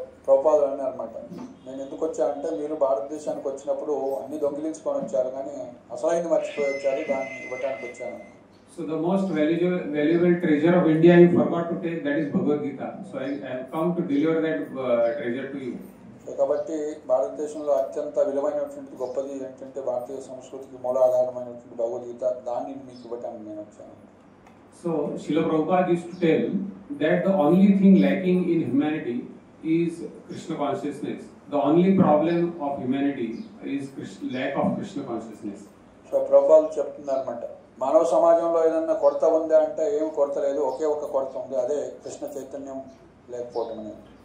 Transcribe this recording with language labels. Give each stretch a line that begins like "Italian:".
Telugu: ప్రభుపాదులు అన్నారన్నమాట, నేను ఎందుకు వచ్చానంటే మీరు భారతదేశానికి వచ్చినప్పుడు అన్ని దొంగిలించుకొని వచ్చారు కానీ అసలైంది మర్చిపోయి వచ్చారు, దాన్ని ఇవ్వటానికి వచ్చాను.
English: So the most valuable treasure of India you forgot to take, that is Bhagavad Gita. So I have come to deliver that treasure to you.
Telugu: So కాబట్టి భారతదేశంలో అత్యంత విలువైనటువంటి గొప్పది ఏంటంటే భారతీయ సంస్కృతికి మూలాధారమైనటువంటి భగవద్గీత, దాన్ని మీకు ఇవ్వటానికి నేను వచ్చాను.
English: So Srila Prabhupada used to tell that the only thing lacking in humanity is Krishna consciousness. The only problem of humanity is lack of Krishna consciousness.
Telugu: So ప్రభుపాదులు చెప్తున్నారన్నమాట, మానవ సమాజంలో ఏదన్నా కొరత ఉందా అంటే ఏం కొరత లేదు, ఒకే ఒక కొరత ఉంది, అదే కృష్ణ చైతన్యం లేకపోవటం అనేది.